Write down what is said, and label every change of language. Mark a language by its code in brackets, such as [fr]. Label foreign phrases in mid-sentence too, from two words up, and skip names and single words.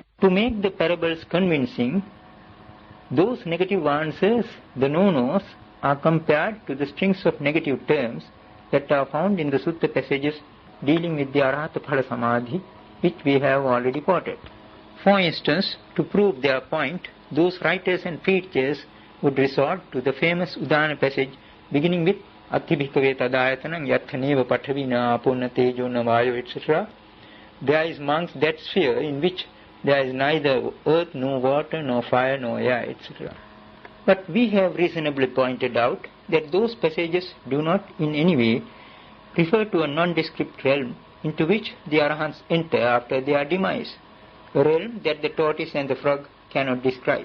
[en] To make the parables convincing, those negative answers, the no-nos, are compared to the strings of negative terms that are found in the sutta passages dealing with the [pi] Arahata Phala Samadhi, [en] which we have already quoted. For instance, to prove their point, those writers and preachers would resort to the famous Udana passage beginning with [pi] Atti bhikkhave tadayatanam yathaneva pathavina apunna tejo na vayo, [en] etc. There is amongst that sphere in which there is neither earth, nor water, nor fire, nor air, etc. But we have reasonably pointed out that those passages do not in any way refer to a nondescript realm into which the Arahants enter after their demise, a realm that the tortoise and the frog cannot describe.